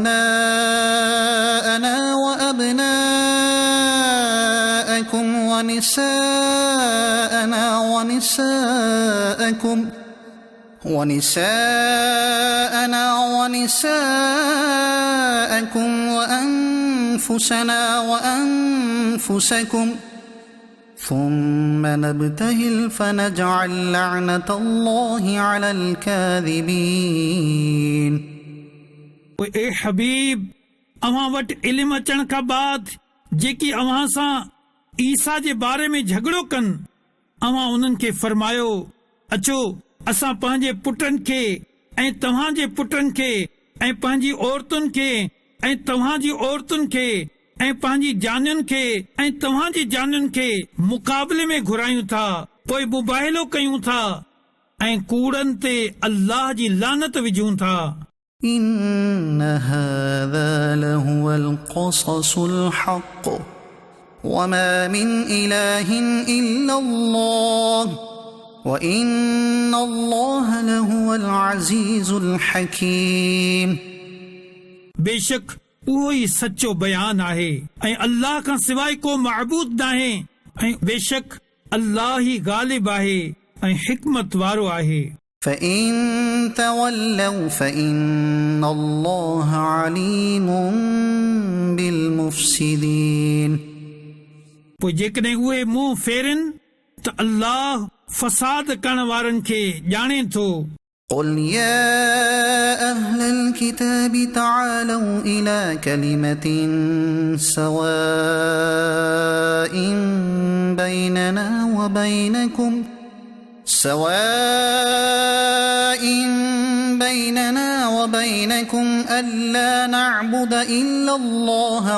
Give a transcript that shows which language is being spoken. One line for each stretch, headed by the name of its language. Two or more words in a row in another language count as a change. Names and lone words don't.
Arabic: أبناءنا وأبناءكم ونساءنا ونساءكم وأنفسنا وأنفسكم ثم نبتهل فنجعل لعنة الله على الكاذبين।
Sindhi: ए हबीब अव्हां वटि इल्म अचण खां बाद जेकी अव्हां सां ईसा जे बारे में झगड़ो कनि अव्हां उन्हनि खे फरमायो अचो असां पंहिंजे पुटनि खे ऐं तव्हांजे पुटनि खे ऐं पंहिंजी औरतुनि खे ऐं तव्हांजी औरतुनि खे ऐं पंहिंजी जानियुनि खे ऐं तव्हांजी जानियुनि खे मुक़ाबले में घुरायूं था पोइ मुबाहिलो कयूं था ऐं कूड़नि ते अल्लाह जी लानत विझूं था।
Arabic: إن هذا لهو القصص الحق وما من إله إلا الله وإن الله لهو العزيز الحكيم।
Sindhi: बेशक उहो ई सचो बयान आहे ऐं अल्लाह खां सवाइ को मअबूद नाहे ऐं बेशक अल्लाह ई गालिब आहे ऐं हिकमत वारो आहे।
Arabic: فإن تولوا فإن الله عليم بالمفسدين.
Sindhi: पोइ जेकॾहिं उहे मुंहुं फेरनि त अल्लाह फसाद करण वारनि खे ॼाणे थो.
Arabic: قل يا أهل الكتاب تعالوا إلى كلمة سواء بيننا وبينكم ألا نعبد إلا الله